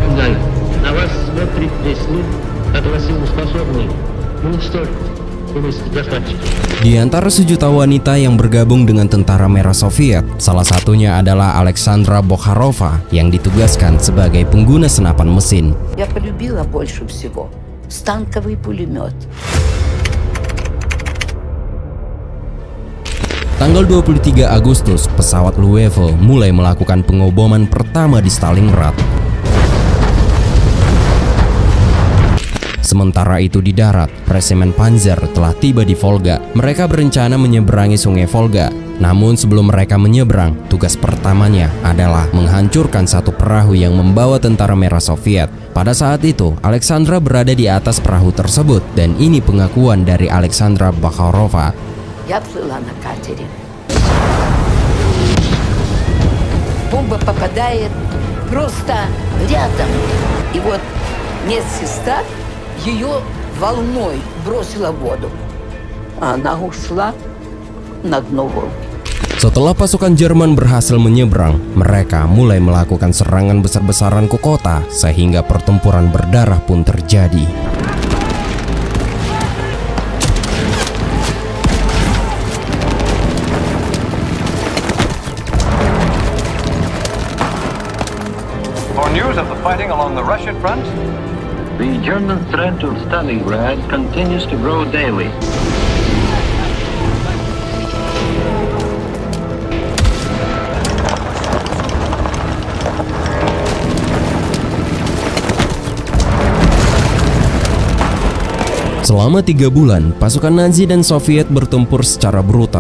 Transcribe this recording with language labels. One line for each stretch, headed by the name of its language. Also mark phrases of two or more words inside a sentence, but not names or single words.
Indonesian: Di antara 1 juta wanita yang bergabung dengan Tentara Merah Soviet, salah satunya adalah Alexandra Bokharova yang ditugaskan sebagai pengguna senapan mesin.
Russian: Я полюбила больше всего станковый пулемет.
Indonesian: Tanggal 23 Agustus, pesawat Luevo mulai melakukan pengoboman pertama di Stalingrad. Sementara itu di darat, Resimen Panzer telah tiba di Volga. Mereka berencana menyeberangi sungai Volga. Namun sebelum mereka menyeberang, tugas pertamanya adalah menghancurkan satu perahu yang membawa Tentara Merah Soviet. Pada saat itu, Alexandra berada di atas perahu tersebut, dan ini pengakuan dari Alexandra Bokharova.
Russian: Я плыла на катере. Бомба попадает просто рядом. И вот медсестра ее волной бросила в воду. А она ушла на дно волны.
Indonesian: Setelah pasukan Jerman berhasil menyeberang, mereka mulai melakukan serangan besar-besaran ke kota, sehingga pertempuran berdarah pun terjadi.
English: For news of the fighting along the Russian front, the German threat of Stalingrad continues to grow daily.
Indonesian: Selama 3 bulan, pasukan Nazi dan Soviet bertempur secara brutal.